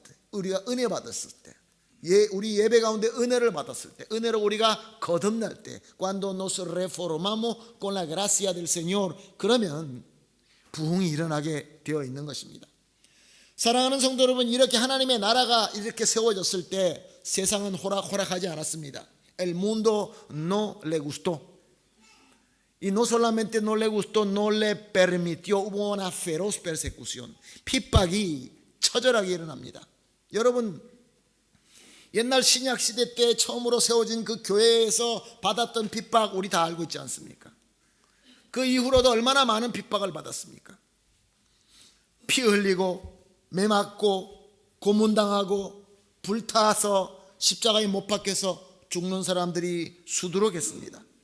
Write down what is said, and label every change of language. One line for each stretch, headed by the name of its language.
Korean: 우리가 은혜 받았을 때, 우리 예배 가운데 은혜를 받았을 때, 은혜로 우리가 거듭날 때,
Spanish: cuando nos reformamos con la gracia del Señor,
Korean: 그러면 부흥이 일어나게 되어 있는 것입니다. 사랑하는 성도 여러분, 이렇게 하나님의 나라가 이렇게 세워졌을 때 세상은 호락호락하지 않았습니다.
Spanish: El mundo no le gustó. Y no solamente no le gustó, no le permitió. Hubo una feroz persecución.
Korean: 핍박이 처절하게 일어납니다. 여러분, 옛날 신약 시대 때 처음으로 세워진 그 교회에서 받았던 핍박 우리 다 알고 있지 않습니까? 그 이후로도 얼마나 많은 핍박을 받았습니까? 피 흘리고 매 맞고 고문당하고 불타서 십자가에 못 박혀서 죽는 사람들이 수두룩했습니다.